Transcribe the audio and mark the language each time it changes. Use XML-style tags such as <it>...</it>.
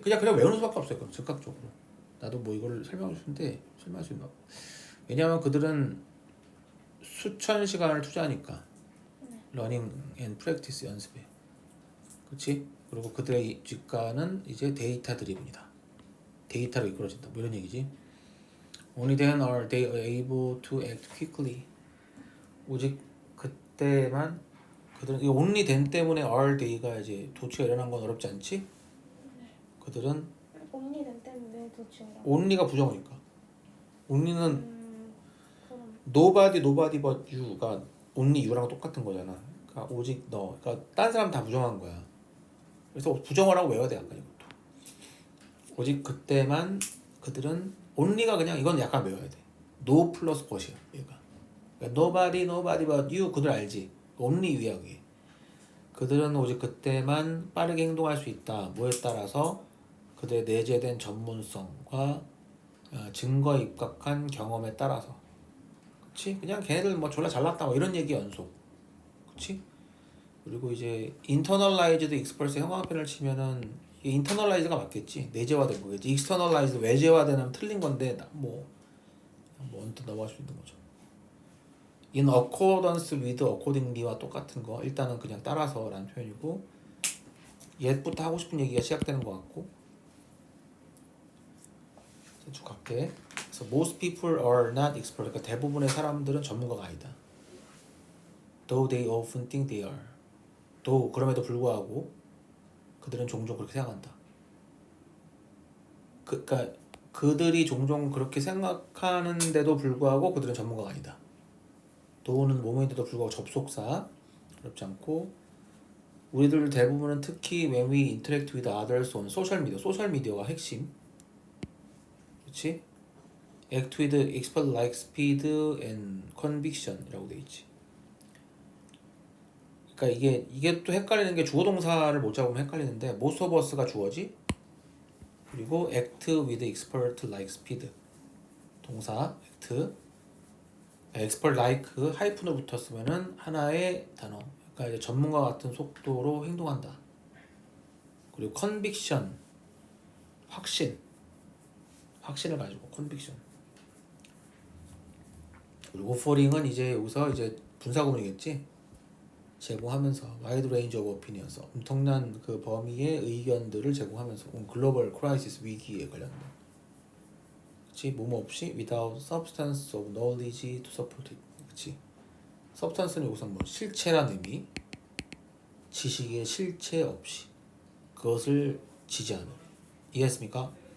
<ko>그냥 외우는 수밖에 없어요. 그럼 즉각적으로. 나도 뭐 이걸 설명할 수 있는데 설명할 수 있나? 왜냐하면 그들은 수천 시간을 투자하니까 러닝 앤 프랙티스 연습에. 그렇지? 그리고 그들의 직관은 이제 데이터 드리븐이다. 데이터로 이끌어진다. 뭐 이런 얘기지.</ko> <en>Only then are they able to act quickly.</en> <ko>오직 그때만 그들은 이</ko> <en>only then</en> <ko>때문에</ko> <en>are they</en> <ko>가 이제 도취가 일어난 건 어렵지 않지? 그들은 only는 때문에 왜 도중이라고? only가 부정어니까. only는 그럼</ko> <en>nobody but you</en> <ko>가</ko> <en>only you</en> <ko>랑 똑같은 거잖아. 그러니까 오직 너. 그러니까 다른 사람 다 부정한 거야. 그래서 부정어라고 외워야 돼. 약간 이것도. 오직 그때만 그들은 only가 그냥 이건 약간 외워야 돼. no 플러스 what이야. 얘가. 그러니까</ko> <en>nobody but you</en> <ko>그들 알지.</ko> <en>only you</en> <ko>야 그게. 그들은 오직 그때만 빠르게 행동할 수 있다. 뭐에 따라서 그들의 내재된 전문성과 증거에 입각한 경험에 따라서. 그치? 그냥 걔네들 뭐 졸라 잘났다 뭐 이런 얘기 연속. 그치? 그리고 이제 internalized express 형광펜을 치면은 이게 internalized가 맞겠지. 내재화된 거겠지. externalized 외재화되면 틀린 건데 뭐 언뜻 넘어갈 수 있는 거죠.</ko> <en>in accordance with</en> <ko>accordingly와 똑같은 거 일단은 그냥 따라서라는 표현이고 옛부터 하고 싶은 얘기가 시작되는 것 같고 쭉 갈게.</ko> <en>그래서 most people are not expert.</en> <ko>그러니까 대부분의 사람들은 전문가가 아니다.</ko> <en>Though they often think they are.</en> <ko>though 그럼에도 불구하고 그들은 종종 그렇게 생각한다. 그러니까 그들이 종종 그렇게 생각하는데도 불구하고 그들은 전문가가 아니다. 도우는 뭐뭐인데도 불구하고 접속사 어렵지 않고 우리들 대부분은 특히</ko> <en>when we interact with others on social media</en> <ko>소셜 미디어가 핵심. 그렇지?</ko> <en>act with expert like speed and conviction이라고 돼 있지.</en> <ko>그러니까 이게 또 헷갈리는 게 주어 동사를 못 잡으면 헷갈리는데 most of us가 주어지. 그리고</ko> <en>act with expert like speed</en> <ko>동사 act expert like 하이픈으로 붙었으면은 하나의 단어. 그러니까 이제 전문가 같은 속도로 행동한다. 그리고 conviction 확신을 가지고 conviction. 그리고 offering은 이제 여기서 이제 분사구문이겠지. 제공하면서</ko> <en>wide range of opinions</en> <ko>엄청난 그 범위의 의견들을 제공하면서 글로벌 크라이시스 위기에 관련된 그치 뭐뭐 없이</ko> <en>without substance of knowledge to support it</en> <ko>그치 substance는 여기서 뭐 실체란 의미 지식의 실체 없이 그것을 지지하는 이해했습니까?</ko>